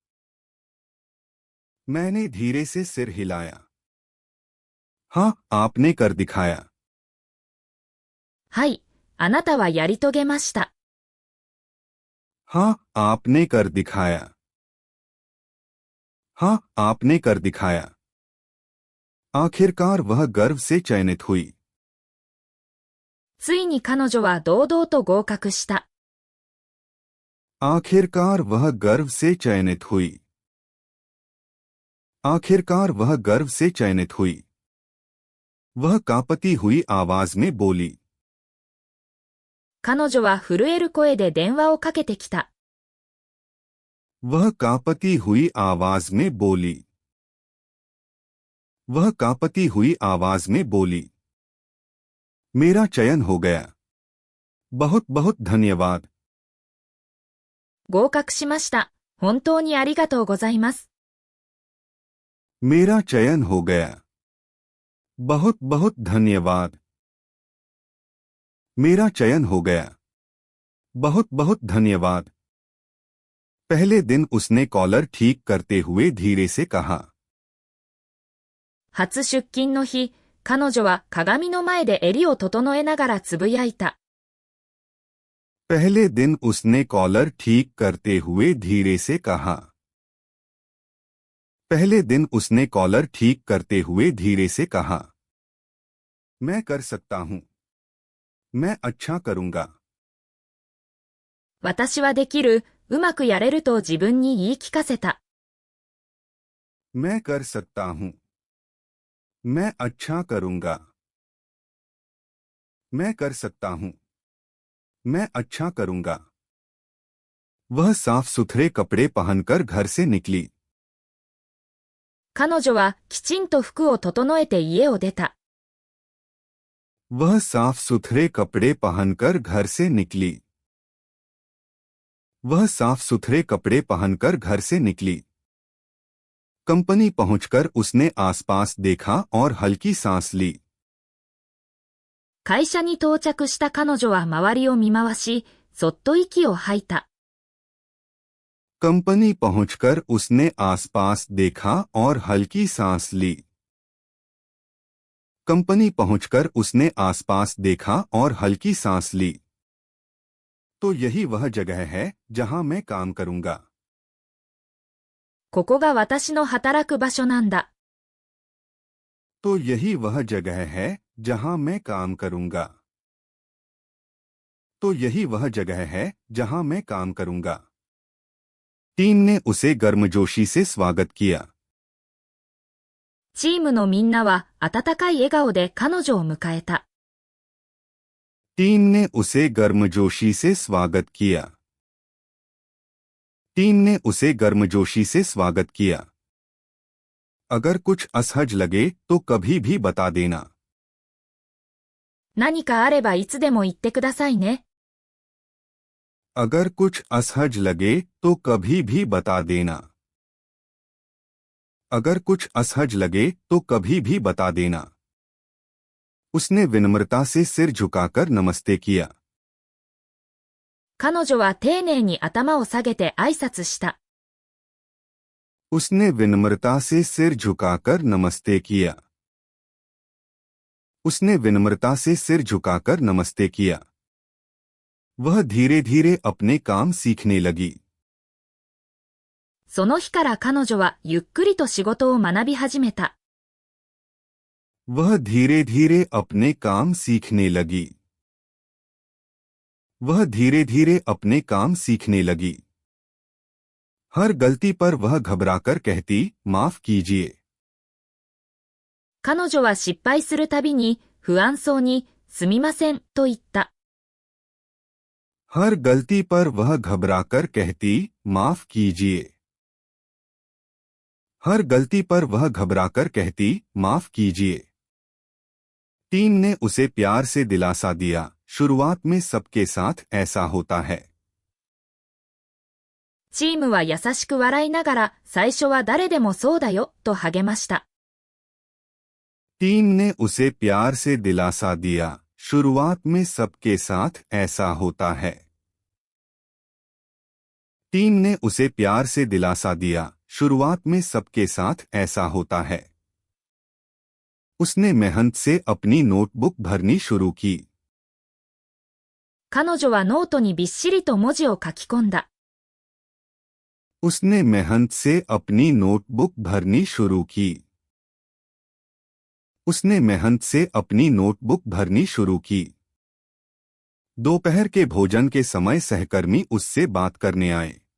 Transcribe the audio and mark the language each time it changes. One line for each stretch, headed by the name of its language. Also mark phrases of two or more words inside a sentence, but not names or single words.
Hindi: मैंने धीरे से सिर हिलाया। हाँ, आपने कर दिखाया।
Japanese: はい、あなたはやり遂げました。
Hindi: हाँ, आपने कर दिखाया। हाँ, आपने कर दिखाया। आखिरकार वह गर्व से चयनित हुई।
Japanese: ついに彼女は堂々と合格した。
Hindi: आखिरकार वह गर्व से चयनित हुई। आखिरकार वह गर्व से चयनित हुई। वह कांपती हुई आवाज में बोली।
Japanese: 彼女は震える声で電話をかけてきた。
Hindi: वह कांपती हुई आवाज में बोली। वह कांपती हुई आवाज में बोली। मेरा चयन हो गया। बहुत बहुत धन्यवाद।
Japanese: 合格しました。本当にありがとうございます。
Hindi: मेरा चयन हो गया। बहुत बहुत धन्यवाद। मेरा चयन हो गया। बहुत बहुत धन्यवाद। पहले दिन उसने कॉलर ठीक करते हुए धीरे से कहा।
Japanese: 初出勤の日、彼女は鏡の前で襟を整えながらつぶやいた。
Hindi: पहले दिन उसने कॉलर ठीक करते हुए धीरे से कहा। पहले दिन उसने कॉलर ठीक करते हुए धीरे से कहा। मैं कर सकता हूं। मैं अच्छा करूंगा।
Japanese: 私はできる、うまくやれると自分に言い聞かせた。
Hindi: मैं कर सकता हूं। मैं अच्छा करूंगा। मैं कर सकता हूं। मैं अच्छा करूंगा। वह साफ सुथरे कपड़े पहनकर घर से निकली।
Japanese: 彼女はきちんと服を整えて家を出た。
Hindi: वह साफ सुथरे कपड़े पहनकर घर से निकली। वह साफ सुथरे कपड़े पहनकर घर से निकली। कंपनी पहुंचकर उसने आसपास देखा और हल्की सांस ली।
Japanese: 会社に到着した彼女は周りを見回し、そっと息を吐いた。
Hindi: कंपनी पहुंचकर उसने आसपास देखा और हल्की सांस ली। कंपनी पहुंचकर उसने आसपास देखा और हल्की सांस ली। तो यही वह जगह है जहां मैं काम करूंगा।
Japanese: ここが私の働く場所なんだ。
Hindi: तो यही वह जगह है जहां मैं काम करूंगा। तो यही वह जगह है जहां मैं काम करूंगा। टीम ने उसे गर्मजोशी से स्वागत किया।
Japanese: チームのみんなは温かい笑顔で彼女を迎えた。
Hindi: टीम ने उसे गर्मजोशी से स्वागत किया। टीम ने उसे गर्मजोशी से स्वागत किया। अगर कुछ असहज लगे तो कभी भी बता देना।
Japanese: 何かあればいつでも言ってくださいね。
Hindi: अगर कुछ असहज लगे तो कभी भी बता देना। अगर कुछ असहज लगे तो कभी भी बता देना। उसने विनम्रता से सिर झुकाकर नमस्ते किया।
Japanese: 彼女は丁寧に頭を下げて挨拶した。
Hindi: उसने विनम्रता से सिर झुकाकर नमस्ते किया। उसने विनम्रता से सिर झुकाकर नमस्ते किया। वह धीरे धीरे अपने काम सीखने लगी।
Japanese: その日から彼女はゆっくりと仕事を学び始めた。
Hindi: वह धीरे धीरे अपने काम सीखने लगी। वह धीरे धीरे अपने काम सीखने लगी। हर गलती पर वह घबराकर कहती, माफ कीजिए।
Japanese: 彼女は失敗するたびに不安そうにすみませんと言った。
Hindi: हर गलती पर वह घबराकर कहती, माफ कीजिए। हर गलती पर वह घबराकर कहती, माफ कीजिए। टीम ने उसे प्यार से दिलासा दिया, शुरुआत में सबके साथ ऐसा होता है।
Japanese: チームは優しく笑いながら最初は誰でもそうだよと励ました。
Hindi: टीम ने उसे प्यार से दिलासा दिया, शुरुआत में सबके साथ ऐसा होता है। टीम ने उसे प्यार से दिलासा दिया, शुरुआत में सबके साथ ऐसा होता है। उसने मेहनत से अपनी नोटबुक भरनी शुरू की।
Japanese: 彼女はノートにびっしりと文字を書き込んだ。
Hindi: उसने मेहनत से अपनी नोटबुक भरनी शुरू की। उसने मेहनत से अपनी नोटबुक भरनी शुरू की। दोपहर के भोजन के समय सहकर्मी उससे बात करने आए।